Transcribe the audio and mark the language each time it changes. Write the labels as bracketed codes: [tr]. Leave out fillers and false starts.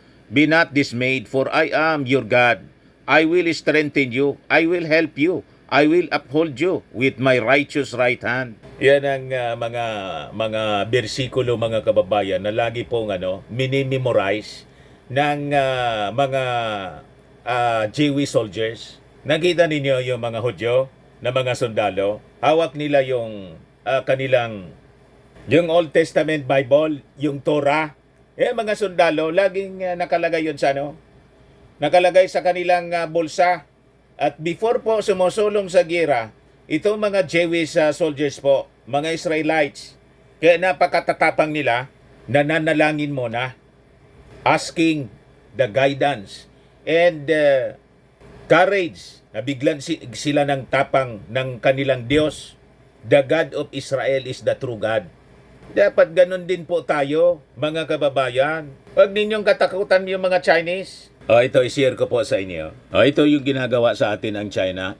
[en] Be not dismayed, for I am your God. I will strengthen you. I will help you. I will uphold you with my righteous right hand. [tl] Yan ang mga bersikulo, mga kababayan, na lagi pong minimemorize ng mga Jewish soldiers. Nakita ninyo yung mga Hudyo na mga sundalo, hawak nila yung kanilang yung Old Testament Bible, yung Torah, Mga sundalo, laging nakalagay yun sa ano? Nakalagay sa kanilang bulsa. At before po sumusulong sa gira, itong mga Jewish soldiers po, mga Israelites, kaya napakatatapang nila, nananalangin muna, [en] asking the guidance and courage [tl] na biglan sila ng tapang ng kanilang Diyos. [en] The God of Israel is the true God. [tl] Dapat ganun din po tayo, mga kababayan. Huwag ninyong katakutan yung mga Chinese. Ito, i-share ko po sa inyo. Ito yung ginagawa sa atin ang China.